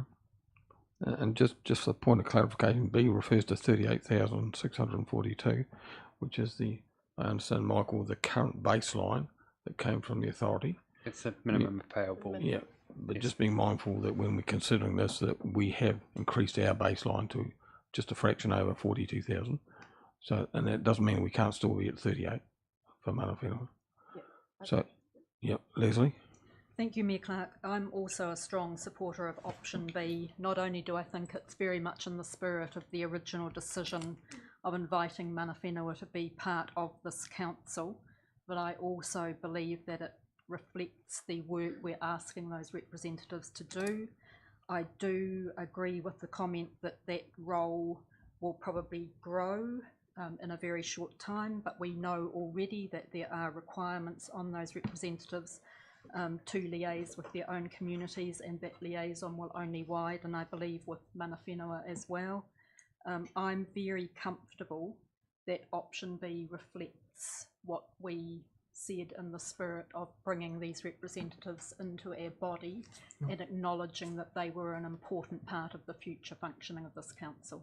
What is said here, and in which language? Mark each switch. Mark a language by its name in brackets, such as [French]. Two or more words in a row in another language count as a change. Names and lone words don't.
[English] And just a point of clarification, B refers to 38,642, which is the, I understand, Michael, the current baseline that came from the authority. It's the minimum payable. Yeah, but just being mindful that when we're considering this, that we have increased our baseline to just a fraction over 42,000. So, and that doesn't mean we can't still be at 38 for [Māori] mana whenua. [English] So, yep, Leslie. Thank you, Mayor Clark. I'm also a strong supporter of option B. Not only do I think it's very much in the spirit of the original decision of inviting [Māori] mana whenua [English] to be part of this council, but I also believe that it reflects the work we're asking those representatives to do. I do agree with the comment that that role will probably grow in a very short time, but we know already that there are requirements on those representatives to liaise with their own communities, and that liaison will only widen, I believe, with [Māori] mana whenua [English] as well. I'm very comfortable that option B reflects what we said in the spirit of bringing these representatives into our body and acknowledging that they were an important part of the future functioning of this council.